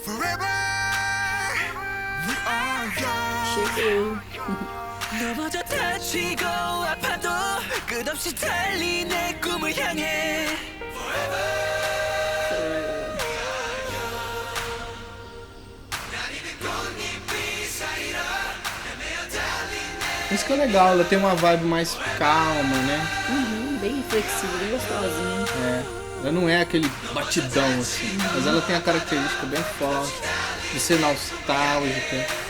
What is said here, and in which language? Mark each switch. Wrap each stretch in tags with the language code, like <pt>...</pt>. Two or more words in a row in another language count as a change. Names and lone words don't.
<pt>Chegou.</pt> <ko>넘어져 다치고 아파도 끝없이 달리 내 꿈을 향해</ko> <pt>Isso que é legal, ela tem uma vibe mais calma, né? Bem reflexivo, bem gostosinho. É, ela não é aquele batidão assim, mas ela tem a característica bem forte de ser nostálgica.</pt>